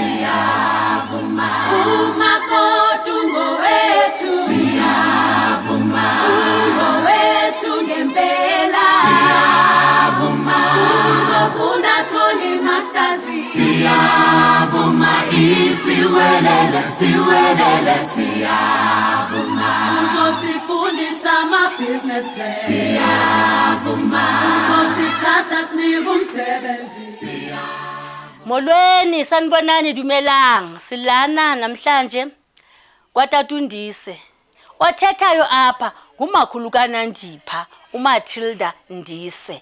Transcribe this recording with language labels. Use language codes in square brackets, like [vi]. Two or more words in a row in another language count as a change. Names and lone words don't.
[zu] siyavuma umakoti ngowethu siyavuma ngowethu ngempela siyavuma uzofunda tholi masters siyavuma isiwelele siwelele siyavuma uzosifundisa ama [en] business plan [zu] siyavuma uzosithatha sinike umsebenzi siyavuma. [xh] Molweni sanibonani Dumelang, silana namhlanje kwaTata uNdise. Othethayo apha ngumakhulu kaNandipha, uMatilda Ndise.